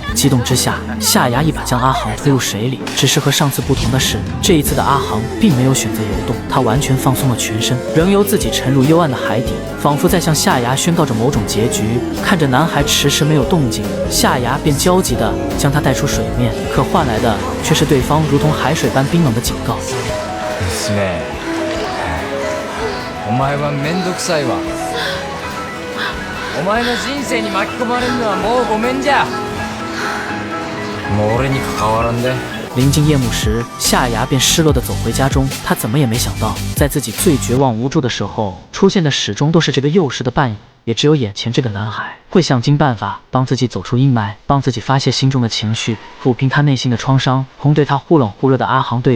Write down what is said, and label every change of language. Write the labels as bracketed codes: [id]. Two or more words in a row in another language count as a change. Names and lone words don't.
[zh] 激动之下，夏芽一把将阿航推入水里。只是和上次不同的是，这一次的阿航并没有选择游动，他完全放松了全身，任由自己沉入幽暗的海底，仿佛在向夏芽宣告着某种结局。看着男孩迟迟没有动静，夏芽便焦急地将他带出水面，可换来的却是对方如同海水般冰冷的警告。 [ja] 娘、お前はめんどくさいわ。お前の人生に巻き込まれるのはもうごめんじゃ。もう俺に関わらんで。 [zh] 临近夜幕时，夏芽便失落地走回家中。她怎么也没想到，在自己最绝望无助的时候，出现的始终都是这个幼时的伴也只有眼前这个男孩会想尽办法帮自己走出阴霾，帮自己发泄心中的情绪，抚平他内心的创伤，同对他忽冷忽热的阿航对比。